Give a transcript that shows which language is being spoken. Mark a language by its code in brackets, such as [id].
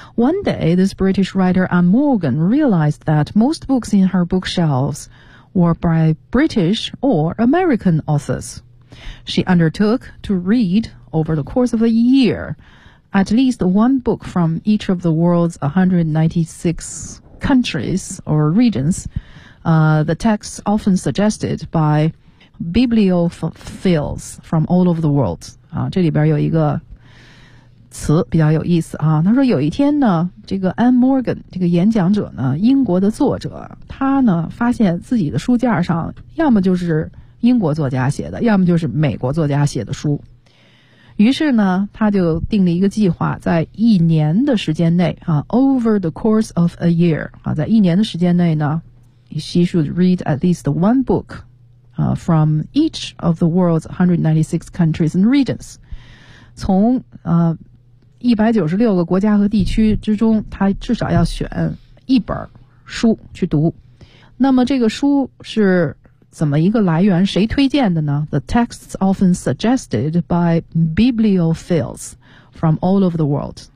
[en] One day this British writer Anne Morgan realized that most books in her bookshelves were by British or American authorsShe undertook to read, over the course of a year, at least one book from each of the world's 196 countries or regions, the texts often suggested by bibliophiles from all over the world. [zh] 啊，这里边有一个词比较有意思啊。他说有一天呢，这个 Anne Morgan 这个演讲者呢，英国的作者，他呢发现自己的书架上要么就是英国作家写的，要么就是美国作家写的书。于是呢，他就定了一个计划，在一年的时间内啊 ， [en] over the course of a year [zh] 啊，在一年的时间内呢 ， [en] she should read at least one book [zh] 啊 ， [en] from each of the world's 196 countries and regions。 [zh] 从196个国家和地区之中，他至少要选一本书去读。那么这个书是怎么一个来源？谁推荐的呢？ [en] The texts often suggested by bibliophiles from all over the world.